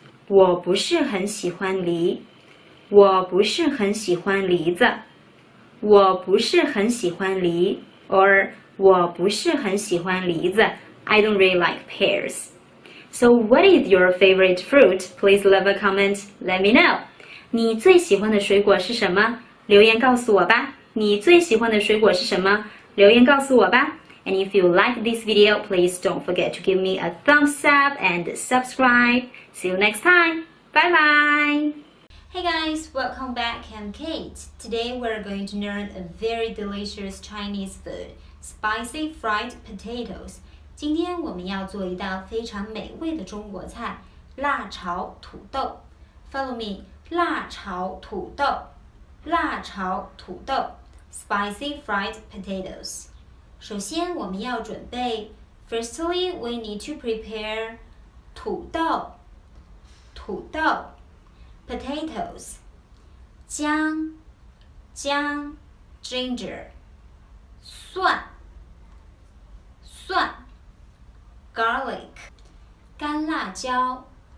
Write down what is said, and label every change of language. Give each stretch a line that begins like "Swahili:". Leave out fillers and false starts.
Chinese: 我不是很喜欢梨，我不是很喜欢梨子，我不是很喜欢梨 or 我不是很喜欢梨子
English: I don't really like pears. So what is your favorite fruit? Please leave a comment. Let me know.
Chinese: 你最喜欢的水果是什么？留言告诉我吧。你最喜欢的水果是什么？留言告诉我吧。
English: And if you like this video, please don't forget to give me a thumbs up and subscribe. See you next time. Bye bye. Hey guys, welcome back. I'm Kate. Today we're going to learn a very delicious Chinese food, spicy fried potatoes.
Chinese: 今天我们要做一道非常美味的中国菜，辣炒土豆。
English: Follow me.
Chinese: 辣炒土豆，辣炒土豆 ，
English: spicy fried potatoes。
Chinese: 首先我们要准备
English: ，Firstly, we need to prepare 土豆 ，potatoes， 姜 ，ginger， 蒜 ，garlic，
Chinese: 干辣椒。